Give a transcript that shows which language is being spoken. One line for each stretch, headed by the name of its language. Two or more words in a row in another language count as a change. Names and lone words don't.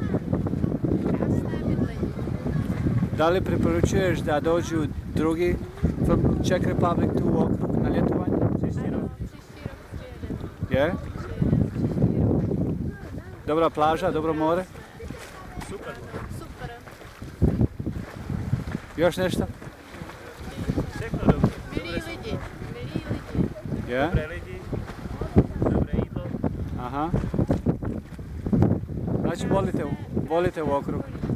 Croatian: Da li preporučuješ da dođu drugi from Czech Republic tu u okrug na ljetovanje? Je? Dobra plaža, dobro more? Super. Još nešto?
Czech: Všechno dobro. Milí lidi.
Croatian: Je?
Czech: Dobré lidi, dobré jídlo.
Croatian: Aha. Znači volite u okrug?